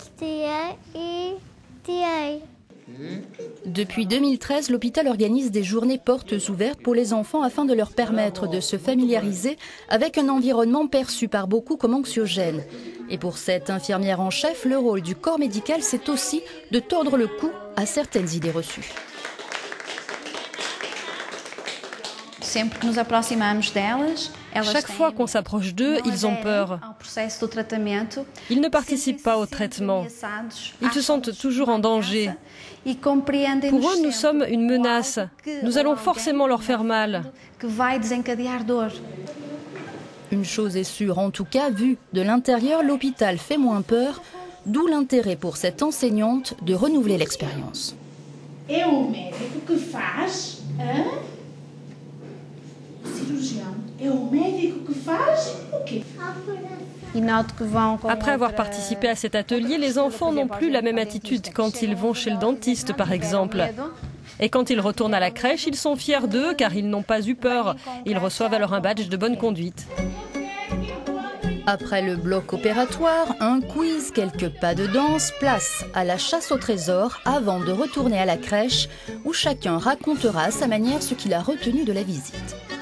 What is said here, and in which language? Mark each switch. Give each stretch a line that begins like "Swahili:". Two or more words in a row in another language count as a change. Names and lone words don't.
French: Depuis 2013, l'hôpital organise des journées portes ouvertes pour les enfants afin de leur permettre de se familiariser avec un environnement perçu par beaucoup comme anxiogène. Et pour cette infirmière en chef, le rôle du corps médical, c'est aussi de tordre le cou à certaines idées reçues.
Portuguese: Sempre que nos aproximamos delas,
French: Chaque fois qu'on s'approche d'eux, ils ont peur. Ils ne participent pas au traitement. Ils se sentent toujours en danger. Pour eux, nous sommes une menace. Nous allons forcément leur faire mal. Une chose est sûre, en tout cas, vu de l'intérieur, l'hôpital fait moins peur, d'où l'intérêt pour cette enseignante de renouveler l'expérience.
Portuguese: É o médico que faz, cirurgião. É o médico que faz o quê?
French: Après avoir participé à cet atelier, les enfants n'ont plus la même attitude quand ils vont chez le dentiste, par exemple. Et quand ils retournent à la crèche, ils sont fiers d'eux car ils n'ont pas eu peur. Ils reçoivent alors un badge de bonne conduite. Après le bloc opératoire, un quiz, quelques pas de danse, place à la chasse au trésor avant de retourner à la crèche où chacun racontera à sa manière ce qu'il a retenu de la visite.